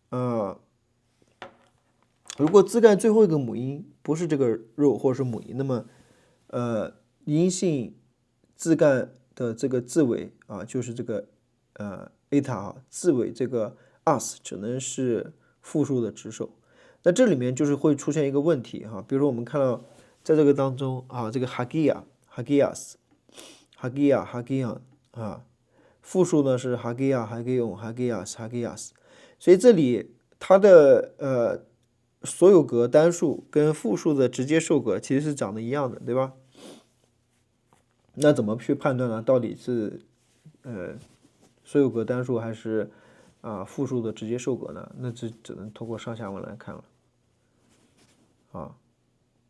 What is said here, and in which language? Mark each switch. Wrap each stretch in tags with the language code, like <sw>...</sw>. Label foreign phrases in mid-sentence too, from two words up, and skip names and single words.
<zh>如果字干最后一个母音不是这个肉或者是母音，那么阴性字干的这个字尾啊，就是这个eta 啊，字尾这个 us 只能是复数的指首。那这里面就是会出现一个问题哈，比如说我们看到在这个当中啊，这个</zh> <el>ἁγία ἁγίας ἁγίᾳ ἁγίαν</el> <zh>啊，复数呢是</zh> <el>ἅγιαι ἁγίων ἁγίαις ἁγίας,</el> <zh>所以这里它的所有格单数跟复数的直接受格其实是长得一样的，对吧？那怎么去判断呢？到底是所有格单数还是复数的直接受格呢？那只能通过上下文来看了啊。</zh>